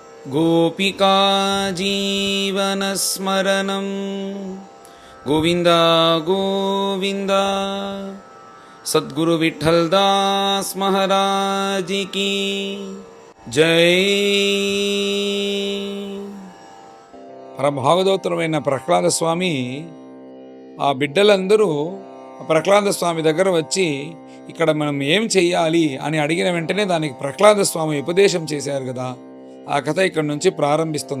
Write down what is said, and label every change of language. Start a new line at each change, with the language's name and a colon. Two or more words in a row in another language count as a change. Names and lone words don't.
Sanskrit: गोपिका जीवनस्मरणं गोविन्द गोविन्द।
Hindi: सद्गुरु विठ्ठलदास महाराज की जय।
Telugu: పరభాగవతోత్తరమైన ప్రహ్లాద స్వామి ఆ బిడ్డలందరూ ప్రహ్లాద స్వామి దగ్గర వచ్చి ఇక్కడ మనం ఏం చెయ్యాలి అని అడిగిన వెంటనే దానికి ప్రహ్లాద స్వామి ఉపదేశం చేశారు కదా. ఆ కథ ఇక్కడ నుంచి ప్రారంభిస్తుంది.